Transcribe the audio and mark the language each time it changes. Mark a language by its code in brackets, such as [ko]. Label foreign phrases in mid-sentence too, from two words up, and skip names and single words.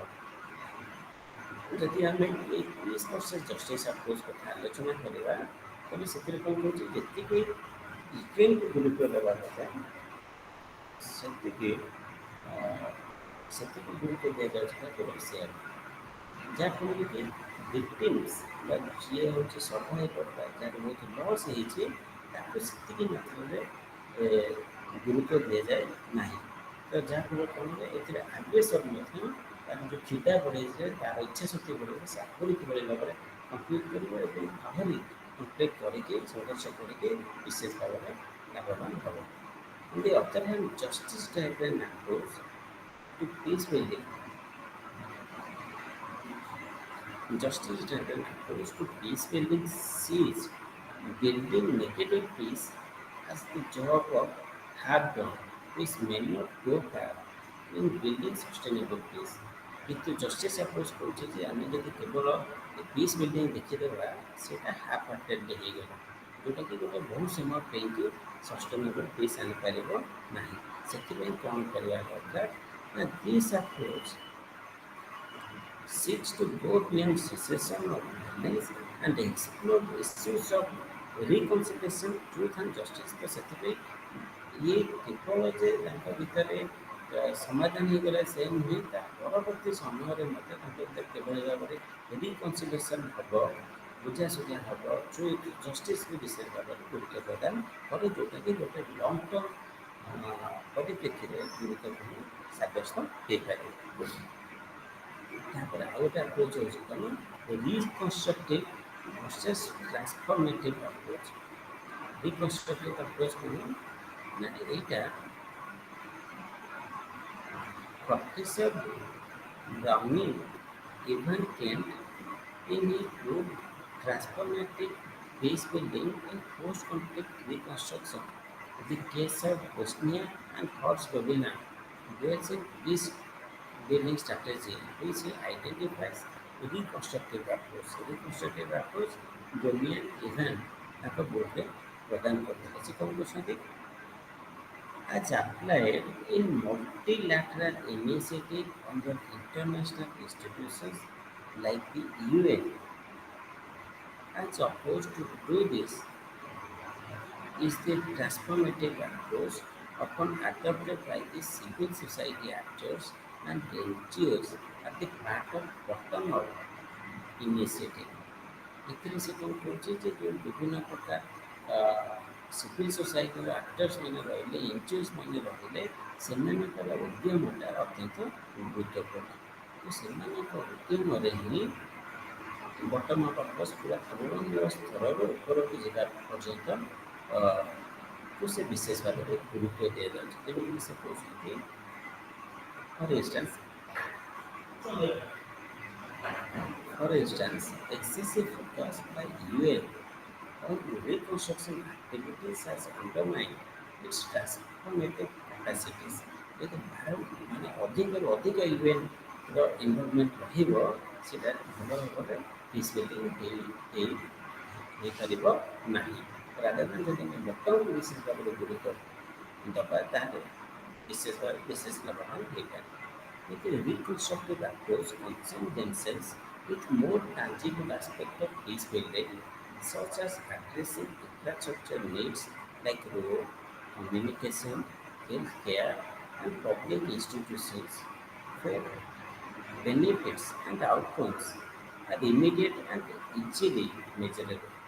[or] ଯଦି ଆମେ ଏଇ [en] peace versus justice approach [or] କଥା ଆଲୋଚନା କରିବା, ତେବେ ସେଥିରେ କ'ଣ କହୁଛି ଯେତିକି ୟୁକ୍ରେନ୍କୁ ଗୁରୁତ୍ୱ ଦେବା କଥା ସେତିକି ସେତିକି ଗୁରୁତ୍ୱ ଦିଆଯାଉଛି ତାକୁ ରଷିଆକୁ, ଯାହାଫଳରେ କି ଭିକ୍ଟିମ୍ସ ବା ଯିଏ ହେଉଛି ସର୍ଭାଇଭର୍ଟା ଯାହାର ବହୁତ ଲସ୍ ହେଇଛି ତାକୁ ସେତିକି ମାତ୍ରାରେ ଗୁରୁତ୍ୱ ଦିଆଯାଏ ନାହିଁ। ତ ଯାହାଫଳରେ କ'ଣ ହୁଏ ଏଥିରେ ଆଗ୍ରେସର୍ ମଧ୍ୟ ତାର ଯେଉଁ କ୍ଷୁଦା ବଢ଼େଇଯାଏ, ତାର ଇଚ୍ଛା ଶକ୍ତି ବଢ଼େଇବ, ସେ ଆହୁରି କିଭଳି ଭାବରେ କମ୍ପ୍ଲିଟ୍ କରିବ ଏବଂ ଆହୁରି କମ୍ପ୍ଲିଟ୍ କରିକି ସଂଘର୍ଷ କରିକି ବିଶେଷ ଭାବରେ ଲାଭବାନ ହେବ। [en] On the other hand, justice driven approach to peace building, justice driven approach to peace building sees building negative peace as the job of hard done, which may not go far in building sustainable peace। [or] କିନ୍ତୁ ଜଷ୍ଟିସ୍ ଆପ୍ରୋଚ୍ କହୁଛି ଯେ ଆମେ ଯଦି କେବଳ [en] peace building [or] ଦେଖିଦେବା ସେଇଟା [en] half heartedly [or] ହେଇଗଲା, ଯେଉଁଟାକି ଗୋଟେ ବହୁତ ସମୟ ପାଇଁକି [en] sustainable peace [or] ଆଣିପାରିବ ନାହିଁ। ସେଥିପାଇଁ କ'ଣ କରିବା ଦରକାର ନା [en] this approach seeks to go beyond cessation of violence and explore issues of reconciliation, truth and justice। [or] ତ ସେଥିପାଇଁ ଇଏ କେବଳ ଯେ ତାଙ୍କ ଭିତରେ ସମାଧାନ ହେଇଗଲା ସେ ନୁହେଁ, ତା ପରବର୍ତ୍ତୀ ସମୟରେ ମଧ୍ୟ ତାଙ୍କ ଭିତରେ କିଭଳି ଭାବରେ ରିକନ୍ସିଲିଏସନ୍ ହେବ, ବୁଝାସୁଝା ହେବ, [en] truth justiceକୁ [or] ବିଶେଷ ଭାବରେ ଗୁରୁତ୍ୱ ପ୍ରଦାନ କରେ, ଯେଉଁଟାକି ଗୋଟେ [en] long term [or] ପରିପ୍ରେକ୍ଷୀରେ ଗୁରୁତ୍ୱପୂର୍ଣ୍ଣ ସାବ୍ୟସ୍ତ ହୋଇପାରିବ। ତାପରେ ଆଉ ଗୋଟେ ଆପ୍ରୋଚ୍ ହେଉଛି କ'ଣ [en] reconstructive versus transformative approach. reconstructive approach [or] କ'ଣ ନା ଏଇଟା [en] ପ୍ରଫେସର ବ୍ରାଉନିଂ ଇଭାନ୍ କେଣ୍ଟ in his book Transformative Peace Building in Post-Conflict Reconstruction, the case of Bosnia and Herzegovina bears a peace building strategy which identifies reconstructive approach। reconstructive approach [or] Damian Ivan ତାଙ୍କ ବୋର୍ଡ଼ରେ ପ୍ରଦାନ କରିଥିଲେ। ସେ କ'ଣ କରୁଛନ୍ତି [en] as applied in multilateral initiative under international institutions like the UN, as opposed to do this is the transformative approach often adopted by the civil society actors and NGOs at the part of bottom-up initiative. [or] ଏଥିରେ ସେ କ'ଣ କହୁଛି ଯେ ଯେଉଁ ବିଭିନ୍ନ ପ୍ରକାର [en] civil societyର actors [or] ମାନେ ରହିଲେ ଏନ୍ଜିଓସ୍ ମାନେ ରହିଲେ ସେମାନଙ୍କର ଉଦ୍ୟମଟା ଅତ୍ୟନ୍ତ ଗୁରୁତ୍ୱପୂର୍ଣ୍ଣ। ତ ସେମାନଙ୍କ ଉଦ୍ୟମରେ ହିଁ [en] bottom up approach [or] ପୁରା ତୃଣମୂଳ ସ୍ତରରୁ ଉପରକୁ ଯିବା ପର୍ଯ୍ୟନ୍ତ କୁ ସେ ବିଶେଷ ଭାବରେ ଗୁରୁତ୍ୱ ଦିଆଯାଉଛି। ଯେମିତିକି ସେ କହୁଛନ୍ତି [en] for instance For instance, excessive focus by UN on reconstruction activities has undermined its transformative capacities. [or] ଯଦି ମାନେ ଅଧିକରୁ ଅଧିକ ୟୁଏନ୍ର ଇନଭଲଭମେଣ୍ଟ ରହିବ ସେଇଟା ଭଲ ଭାବରେ ପିସ୍ ବିଲ୍ଡିଂ ହେଇପାରିବ ନାହିଁ। ରାଦର ଯଦି ଆମେ ବଟମକୁ ବିଶେଷ ଭାବରେ ଗୁରୁତ୍ୱ ଦେବା ତାହେଲେ ବିଶେଷ ଲାଭବାନ ହେଇପାରିବ। [en] The reconstructive approach concern themselves with more tangible aspects of peace building, such as addressing infrastructure needs like road, communication, healthcare, and public institutions, where benefits and outcomes are immediate and easily measurable.